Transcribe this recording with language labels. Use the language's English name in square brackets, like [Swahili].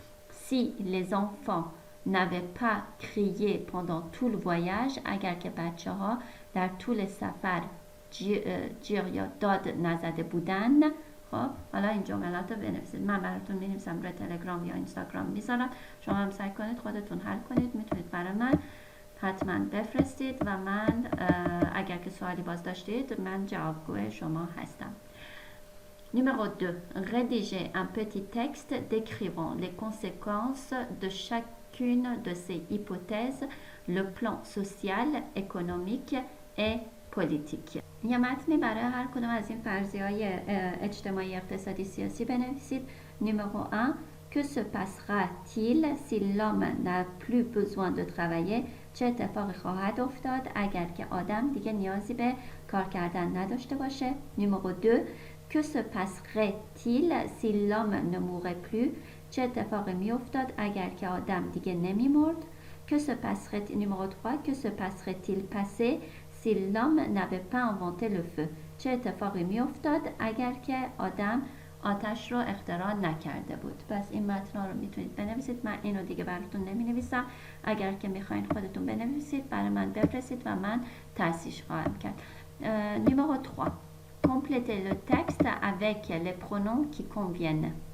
[French] si les enfants n'avaient pas crié pendant tout le voyage، [Persian] اگر که بچه ها در طول سفر جیر یا داد نزده بودن. خب حالا این جملات رو بنویسید. من براتون می‌نویسم روی تلگرام یا اینستاگرام میذارم، شما هم سعی کنید خودتون حل کنید. میتونید برای من حتما بفرستید و من اگر که سوالی باز داشتید من جوابگوی شما هستم. [French] Numéro 2. Rédiger un petit texte décrivant les conséquences de chacune de ces hypothèses, le plan social, économique et politique. [Persian] یه متنی برای هر کدوم از این فرضیه‌های اجتماعی، اقتصادی، سیاسی بنویسید. [French] Numéro 1. Que se passera-t-il si l'homme n'a plus besoin de travailler؟ [Persian] چه اتفاقی خواهد افتاد اگر که آدم دیگه نیازی به کار کردن نداشته باشه؟ [French] Numéro 2. Que se passerait-il si l'homme ne mourait plus؟ [Persian] چه اتفاقی می افتاد اگر که آدم دیگه نمی مرد؟ [French] Que se passerait-il numéro 3 que se passerait-il passé si l'homme n'avait pas inventé le feu؟ [Persian] چه اتفاقی می افتاد اگر که آدم آتش رو اختراع نکرده بود؟ پس این متن رو میتونید بنویسید. من اینو دیگه براتون نمی نویسم. اگر که میخواین خودتون بنویسید برای من بفرستید و من تصحیح خواهم کرد. [French] Numéro 3. Complétez le texte avec les pronoms qui conviennent.